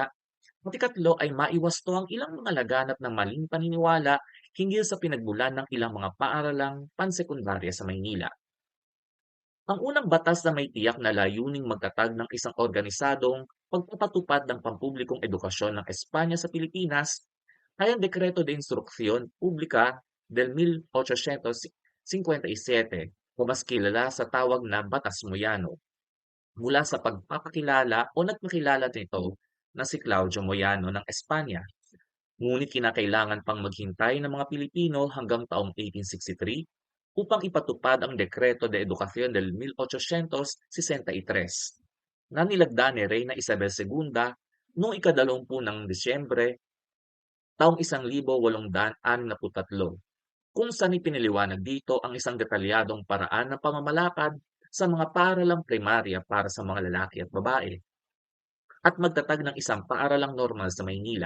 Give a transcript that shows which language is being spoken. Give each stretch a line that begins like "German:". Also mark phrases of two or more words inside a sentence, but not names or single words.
Filipino: At ikatlo ay maiwasto ang ilang mga laganap ng maling paniniwala hinggil sa pinagmulan ng ilang mga paaralang pansekundarya sa Maynila. Ang unang batas na may tiyak na layuning magtatag ng isang organisadong pagpapatupad ng pampublikong edukasyon ng Espanya sa Pilipinas ay ang Dekreto de Instrucción Pública del 1857 o mas kilala sa tawag na Batas Moyano mula sa pagpapakilala o nagpakilala nito na si Claudio Moyano ng Espanya. Ngunit kinakailangan pang maghintay ng mga Pilipino hanggang taong 1863 upang ipatupad ang Dekreto de Educación del 1863 na nilagda ni Reyna Isabel II noong ika-20 ng Disyembre taong 1863 kung saan ipiniliwanag dito ang isang detalyadong paraan ng pamamalakad sa mga paaralang primarya para sa mga lalaki at babae at magtatag ng isang paaralang normal sa Maynila.